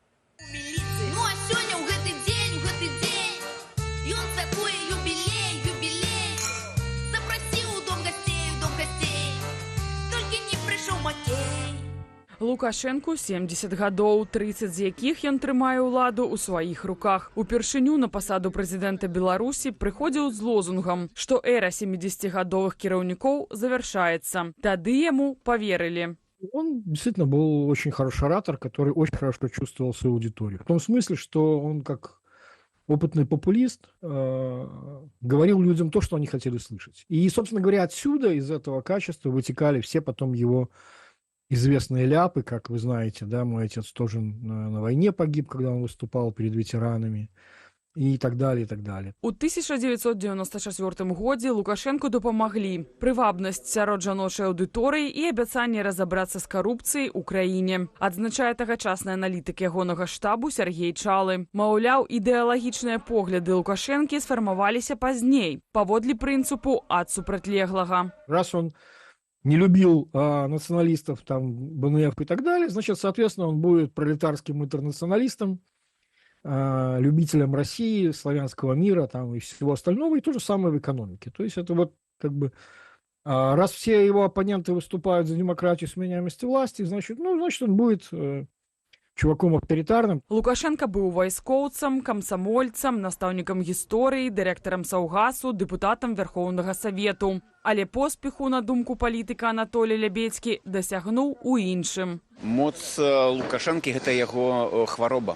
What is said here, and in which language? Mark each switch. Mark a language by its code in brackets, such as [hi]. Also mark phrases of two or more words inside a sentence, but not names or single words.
[be] Лукашэнку 70 гадоў, 30 з якіх ён трымае ўладу ў сваіх руках. Упершыню на пасаду прэзідэнта Беларусі прыходзіў з лозунгам, што эра 70-гадовых кіраўнікоў завяршаецца. Тады яму поверили. [ru] Он действительно был очень хороший оратор, который очень хорошо чувствовал свою аудиторию. В том смысле, что он как опытный популист говорил людям то, что они хотели слышать. И, собственно говоря, отсюда, из этого качества вытекали все потом его известные ляпы, как вы знаете, да, мой отец тоже на войне погиб, когда он выступал перед ветеранами, и так далее, и так далее. [be] У 1994 годзе Лукашенку дапамаглі прывабнасць сярод жаночай аўдыторыі і абяцанне разабрацца з карупцыяй у краіне. Адзначае тагачасны аналітык ягонага штабу Сергей Чалы. Маўляў, ідэалагічныя погляды Лукашэнкі сфармаваліся пазней, паводле прынцыпу ад супрацьлеглага. [ru] Раз он не любил националистов, там, БНФ и так далее, значит, соответственно, он будет пролетарским интернационалистом, любителем России, славянского мира там, и всего остального, и то же самое в экономике. То есть это вот как бы, раз все его оппоненты выступают за демократию, сменяемость власти, значит, он будет чуваком авторитарным. [be] Лукашенко быў вайскоўцам, камсамольцам, настаўнікам гісторыі, дырэктарам Саўгасу, дэпутатам Верхоўнага Савету. Але поспеху, на думку палітыка Анатолія Лябедзькі, дасягнуў у іншым. Моц Лукашэнкі гэта яго хвароба.